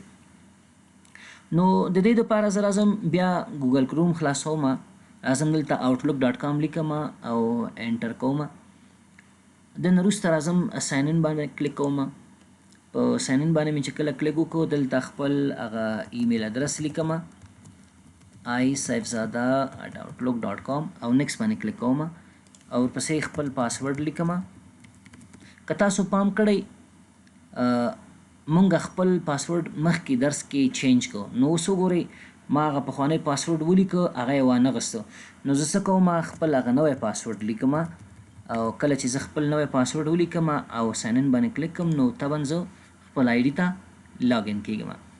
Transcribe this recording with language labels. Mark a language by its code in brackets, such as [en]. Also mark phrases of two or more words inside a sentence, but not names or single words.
[ps] نو د دې دپاره زه راځم بیا ګوګل کروم خلاصوم، راځم دلته outlook.com لیکم او انټر کوم. دن وروسته راځم [en] sign in [ps] باندې کلیک کوم. په [en] sign in [ps] باندې مې چې کله کلیک وکړو دلته خپل هغه ایمیل ادرس لیکم isifzada@outlook.com او نیکسټ باندې کلیک کوم او ورپسې خپل پاسورډ لیکم. که تاسو پام کړئ مونږ خپل پاسورډ مخکې درس کې چینج کړو، نو اوس وګورئ ما هغه پخوانی پاسورډ ولیکه، هغه یې وانغسته. نو زه څه کوم، خپل هغه نوی پاسورډ لیکم او کله چې زه خپل نوی پاسورډ ولیکم او [en] sign in [ps] باندې کلیک کوم نو طبعا زه خپل آی ډي ته لاګین کیږم.